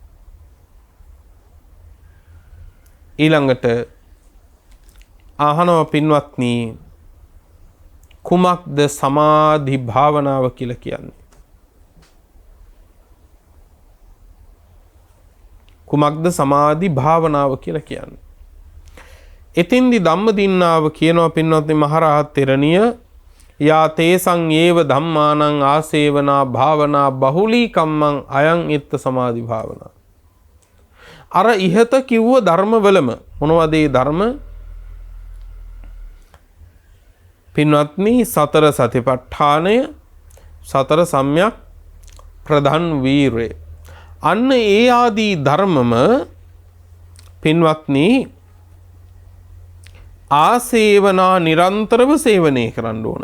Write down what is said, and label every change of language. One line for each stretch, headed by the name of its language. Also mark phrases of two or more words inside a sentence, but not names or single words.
Sinhala: ඊළඟට අහනවා පින්වත්නි කුමක්ද සමාධි භාවනාව කියලා කියන්නේ? කුමක්ද සමාධි භාවනාව කියලා කියන්නේ? එතින්දි ධම්මදින්නාව කියනවා පින්වත්නි මහරහත් තෙරණිය
Pali: යා තේසං ඒව ධම්මානං ආසේවනා භාවනා බහුලී කම්මං අයං ඉත්ත සමාධි භාවනා.
Sinhala: අර ඉහත කිව්ව ධර්මවලම මොනවද ඒ ධර්ම? පින්වත්නි සතර සතිපට්ඨානය, සතර සම්‍යක් ප්‍රධාන වීරය. අන්න ඒ ආදී ධර්මම පින්වත්නි ආසේවනා නිරන්තරව සේවනය කරන්න ඕන.